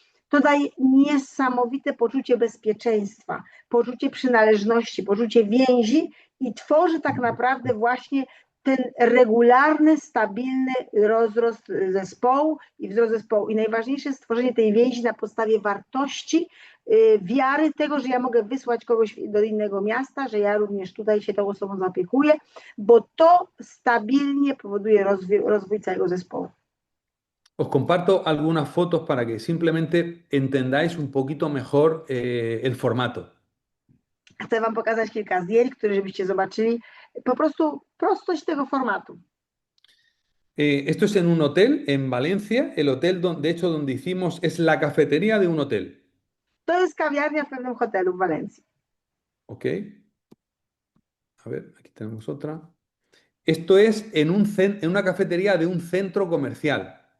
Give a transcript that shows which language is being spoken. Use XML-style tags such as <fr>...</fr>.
<pl>To daje niesamowite poczucie bezpieczeństwa, poczucie przynależności, poczucie więzi i tworzy tak naprawdę właśnie ten regularny, stabilny rozrost zespołu i wzrost zespołu. I najważniejsze jest stworzenie tej więzi na podstawie wartości, wiary tego, że ja mogę wysłać kogoś do innego miasta, że ja również tutaj się tą osobą zaopiekuję, bo to stabilnie powoduje rozwój całego zespołu.</pl> <es>Os comparto algunas fotos para que simplemente entendáis un poquito mejor el formato.</es> <pl>Chcę wam pokazać kilka zdjęć, które żebyście zobaczyli po prostu prostość tego formatu.</pl> <es>Esto es en un hotel en Valencia. El hotel, de hecho, donde hicimos es la cafetería de un hotel.</es> <pl>To jest kawiarnia w pewnym hotelu w Walencji.</pl> <es>Ok. A ver, aquí tenemos otra. Esto es en una cafetería de un centro comercial.</es>